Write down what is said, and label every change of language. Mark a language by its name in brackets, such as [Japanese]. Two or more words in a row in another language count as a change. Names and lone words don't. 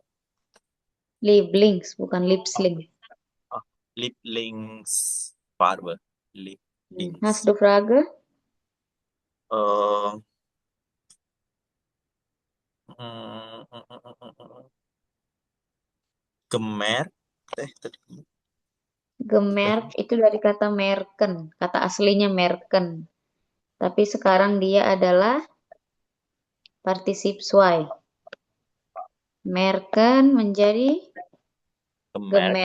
[Indonesian] Lieblings, bukan lipsling. [German] Ah, Lieblingsfarbe. Hast Lieblings. du Frage? Äh, mm, mm, mm, mm, mm. Gemerkt. [Indonesian] Tadi. Gemerk itu dari kata merken, kata aslinya merken. Tapi sekarang dia adalah partisip suai. Merken menjadi [German] Gemerkt.